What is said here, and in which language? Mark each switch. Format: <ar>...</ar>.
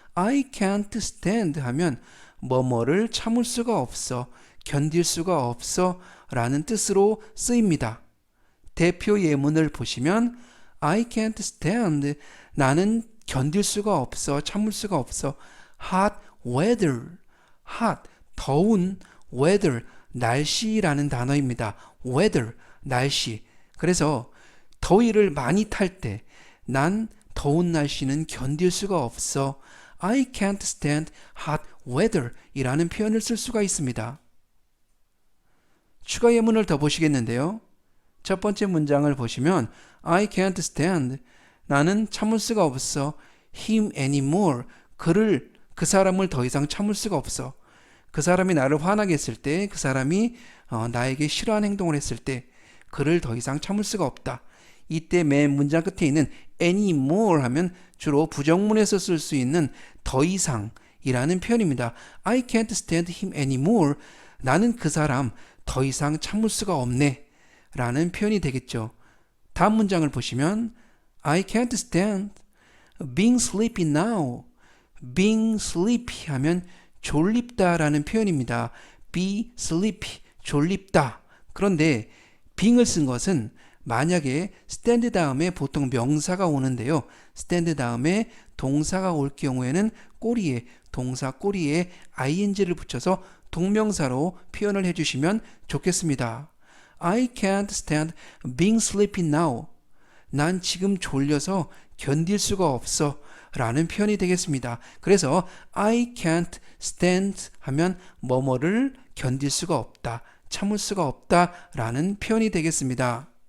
<en>I can't stand</en> <ko>하면 뭐뭐를 참을 수가 없어, 견딜 수가 없어 라는 뜻으로 쓰입니다. 대표 예문을 보시면</ko> <en>I can't stand,</en> <ko>나는 견딜 수가 없어, 참을 수가 없어. hot weather, hot, 더운, weather, 날씨라는 단어입니다. weather, 날씨. 그래서 더위를 많이 탈 때, 난 더운 날씨는 견딜 수가 없어.</ko> <en>I can't stand hot weather</en> <ko>이라는 표현을 쓸 수가 있습니다. 추가 예문을 더 보시겠는데요. 첫 번째 문장을 보시면</ko> <en>I can't stand,</en> <ko>나는 참을 수가 없어.</ko> <en>him anymore,</en> <ko>그 사람을 더 이상 참을 수가 없어. 그 사람이 나를 화나게 했을 때, 그 사람이 나에게 싫어하는 행동을 했을 때 그를 더 이상 참을 수가 없다. 이때 맨 문장 끝에 있는 anymore 하면 주로 부정문에서 쓸 수 있는 더 이상이라는 표현입니다.</ko> <en>I can't stand him anymore,</en> <ko>나는 그 사람 더 이상 참을 수가 없네 라는 표현이 되겠죠. 다음 문장을 보시면</ko> <en>I can't stand being sleepy now. being sleepy</en> <ko>하면 졸립다 라는 표현입니다.</ko> <en>be sleepy,</en> <ko>졸립다. 그런데 being을 쓴 것은 만약에 stand 다음에 보통 명사가 오는데요. stand 다음에 동사가 올 경우에는 꼬리에, 동사 꼬리에 ing를 붙여서 동명사로 표현을 해주시면 좋겠습니다.</ko> <en>I can't stand being sleepy now.</en> <ko>난 지금 졸려서 견딜 수가 없어 라는 표현이 되겠습니다. 그래서</ko> <en>I can't stand</en> <ko>하면 뭐뭐를 견딜 수가 없다, 참을 수가 없다 라는 표현이 되겠습니다.</ko>